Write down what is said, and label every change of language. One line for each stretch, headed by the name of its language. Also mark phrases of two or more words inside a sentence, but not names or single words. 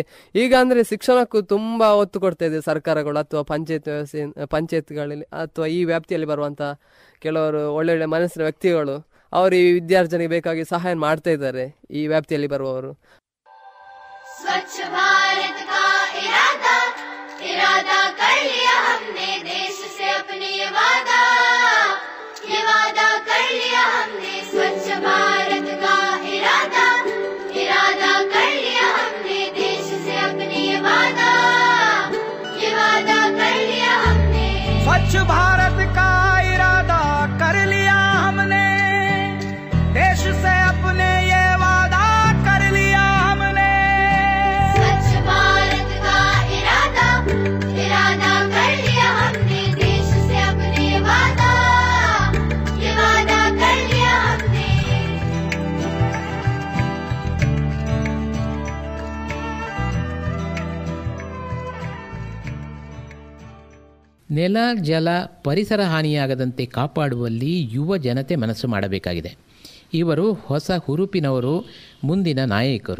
Kannada: ಈಗ ಅಂದರೆ ಶಿಕ್ಷಣಕ್ಕೂ ತುಂಬ ಒತ್ತು ಕೊಡ್ತಾ ಇದೆ ಸರ್ಕಾರಗಳು ಅಥವಾ ಪಂಚಾಯತ್ಗಳಲ್ಲಿ ಅಥವಾ ಈ ವ್ಯಾಪ್ತಿಯಲ್ಲಿ ಬರುವಂಥ ಕೆಲವರು ಒಳ್ಳೊಳ್ಳೆ ಮನಸ್ಸಿನ ವ್ಯಕ್ತಿಗಳು ಅವರು ಈ ವಿದ್ಯಾರ್ಜನೆಗೆ ಬೇಕಾಗಿ ಸಹಾಯ ಮಾಡ್ತಾ ಇದ್ದಾರೆ ಈ ವ್ಯಾಪ್ತಿಯಲ್ಲಿ ಬರುವವರು.
Hindi: स्वच्छ भारत का इरादा कर लिया हमने देश से अपने वादा कर लिया हमने स्वच्छ भारत का इरादा कर लिया हमने देश से अपने वादा कर लिया हमने स्वच्छ भारत का इरादा कर लिया हमने देश से अपने ये वादा कर लिया हमने स्वच्छ भारत का इरादा कर लिया हमने देश से अपने वादा कर लिया हमने.
Kannada: ನೆಲ, ಜಲ, ಪರಿಸರ ಹಾನಿಯಾಗದಂತೆ ಕಾಪಾಡುವಲ್ಲಿ ಯುವ ಜನತೆ ಮನಸ್ಸು ಮಾಡಬೇಕಾಗಿದೆ. ಇವರು ಹೊಸ ಹುರುಪಿನವರು, ಮುಂದಿನ ನಾಯಕರು.